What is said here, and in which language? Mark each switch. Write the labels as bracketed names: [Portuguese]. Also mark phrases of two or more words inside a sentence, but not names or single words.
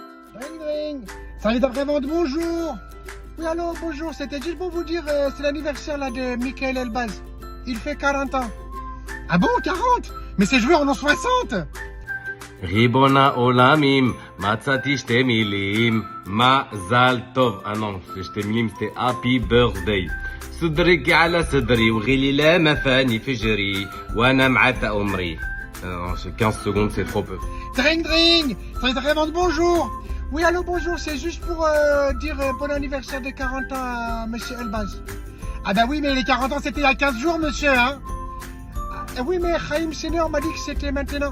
[French] Ring ring. Salut d'après-vente, bonjour. Oui, allô, bonjour. C'était juste pour vous dire, c'est l'anniversaire là de Michael Elbaz. Il fait 40 ans. Ah bon, 40? Mais ces joueurs en ont 60. [Hebrew] ריבון העולמים, מצאתי שתי מילים, מזל טוב. [French] Ah non, [Hebrew] שתי מילים [French] c'était [English] happy birthday. [Arabic] صدرك على صدري وغلي لا مفاني فجري وانا معاك عمري. [French] Non, 15 secondes c'est trop peu. Dring dring. Salut d'après-vente, bonjour. Oui, allô, bonjour. C'est juste pour dire bon anniversaire de 40 ans à monsieur Elbaz. Ah bah oui, mais les 40 ans c'était il y a 15 jours, monsieur, hein. Ah oui, mais Chaim Senior m'a dit que c'était maintenant.